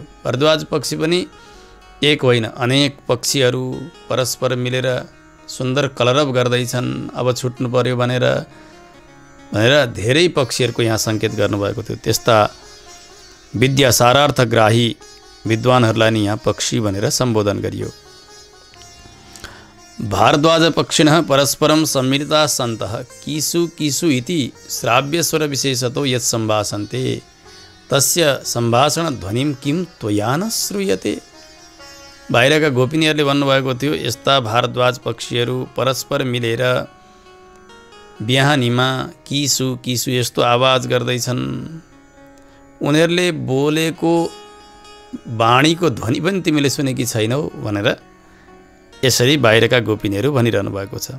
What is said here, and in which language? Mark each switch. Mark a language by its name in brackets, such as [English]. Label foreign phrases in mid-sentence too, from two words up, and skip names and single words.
[Nepali] भरद्वाज पक्षी पनि एक होइन, अनेक पक्षीहरू परस्पर मिलेर सुन्दर कलरव गर्दैछन्, अब छुट्नु पर्यो भनेर धेरै पक्षीहरूको यहाँ सङ्केत गर्नुभएको थियो। त्यस्ता विद्या सारार्थग्राही विद्वानहरूलाई नै यहाँ पक्षी भनेर सम्बोधन गरियो। [Sanskrit] भारद्वाज पक्षिणः परस्परं सम्मिलिताः सन्तः कीसु कीसु इति श्राव्यस्वर विशेषतो यत् सम्भाषन्ते तस्य सम्भाषण ध्वनिं किं त्वया न श्रूयते। [Nepali] बाहिरका गोपिनीहरूले भन्नुभएको थियो यस्ता भारद्वाज पक्षीहरू परस्पर मिलेर बिहानीमा किसु किसु यस्तो आवाज गर्दैछन्, उनीहरूले बोलेको वाणीको ध्वनि पनि तिमीले सुनेकी छैनौ भनेर यसरी बाहिरका गोपिनीहरू भनिरहनु भएको छ।